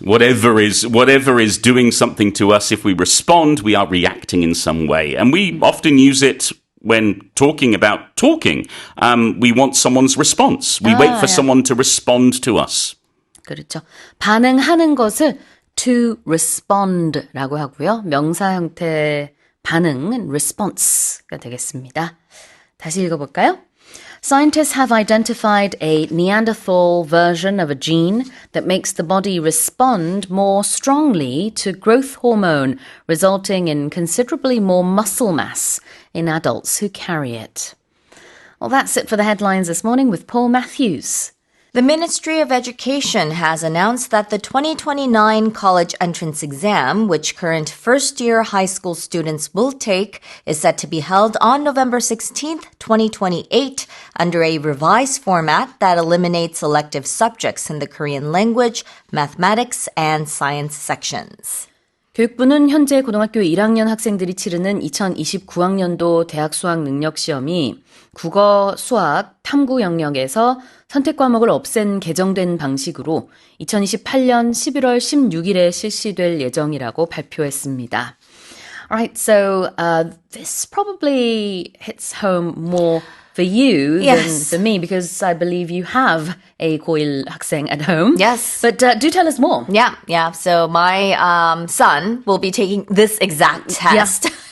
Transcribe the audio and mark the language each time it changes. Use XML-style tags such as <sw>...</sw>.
<en>Whatever is doing something to us, if we respond, we are reacting in some way. And we often use it when talking about talking. We want someone's response. We wait for someone to respond to us.</en> <ko>그렇죠. 반응하는 것을 to respond라고 하고요. 명사 형태의 반응은 response가 되겠습니다. 다시 읽어볼까요?</ko> <en>Scientists have identified a Neanderthal version of a gene that makes the body respond more strongly to growth hormone, resulting in considerably more muscle mass in adults who carry it. Well, that's it for the headlines this morning with Paul Matthews. The Ministry of Education has announced that the 2029 college entrance exam, which current first-year high school students will take, is set to be held on November 16th, 2028, under a revised format that eliminates elective subjects in the Korean language, mathematics, and science sections.</en> <ko>교육부는 현재 고등학교 1학년 학생들이 치르는 2029학년도 대학 수학 능력 시험이 국어, 수학, 탐구 영역에서 선택 과목을 없앤 개정된 방식으로 2028년 11월 16일에 실시될 예정이라고 발표했습니다.</ko> <en>Alright, so this probably hits home more for you than for me because I believe you have a</en> <ko>고1 학생</ko> <en>at home. Yes. But do tell us more. Yeah. So my son will be taking this exact test.</en>